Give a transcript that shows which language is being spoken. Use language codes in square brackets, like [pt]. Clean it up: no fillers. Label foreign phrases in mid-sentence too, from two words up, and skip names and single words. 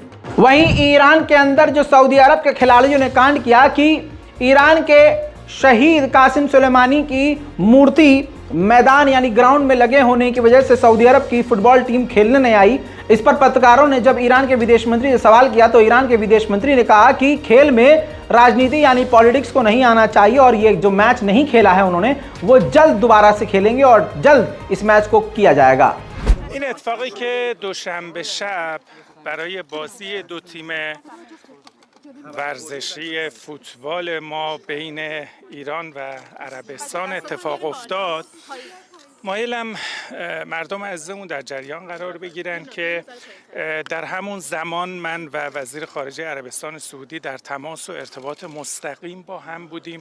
[hi] वहीं ईरान के अंदर जो सऊदी अरब के खिलाड़ियों ने कांड किया कि ईरान के शहीद कासिम सुलेमानी की मूर्ति मैदान यानी ग्राउंड में लगे होने की वजह से सऊदी अरब की फुटबॉल टीम खेलने नहीं आई। इस पर पत्रकारों ने जब ईरान के विदेश मंत्री से सवाल किया तो ईरान के विदेश मंत्री ने कहा कि खेल में राजनीति यानी पॉलिटिक्स को नहीं आना चाहिए, और ये जो मैच नहीं खेला है उन्होंने, वो जल्द दोबारा से खेलेंगे और जल्द इस मैच को किया जाएगा। [fa] این اتفاقی که دوشنبه شب برای بازی دو تیم ورزشی فوتبال ما بین ایران و عربستان اتفاق افتاد، مایلم مردم عزیزمون در جریان قرار بگیرن که در همون زمان من و وزیر خارجه عربستان سعودی در تماس و ارتباط مستقیم با هم بودیم.